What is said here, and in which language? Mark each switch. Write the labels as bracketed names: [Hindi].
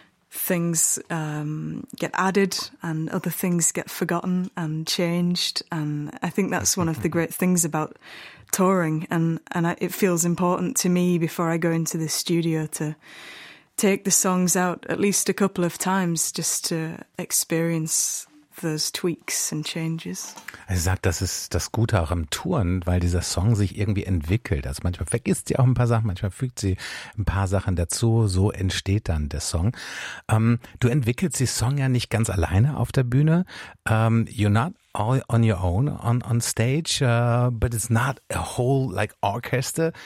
[English] Things get added and other things get forgotten and changed. And I think that's one of the great things about touring. And it feels important to me before I go into the studio to take the songs out at least a couple of times just to experience those tweaks and changes. [German] Also sagt, das ist das Gute auch am Touren, weil dieser Song sich irgendwie entwickelt. Also manchmal vergisst sie auch ein paar Sachen, manchmal fügt sie ein paar Sachen dazu. So entsteht dann der Song. Du entwickelst die Song ja nicht ganz alleine auf der Bühne. [English] You're not all on your own on stage, but it's not a whole like orchestra.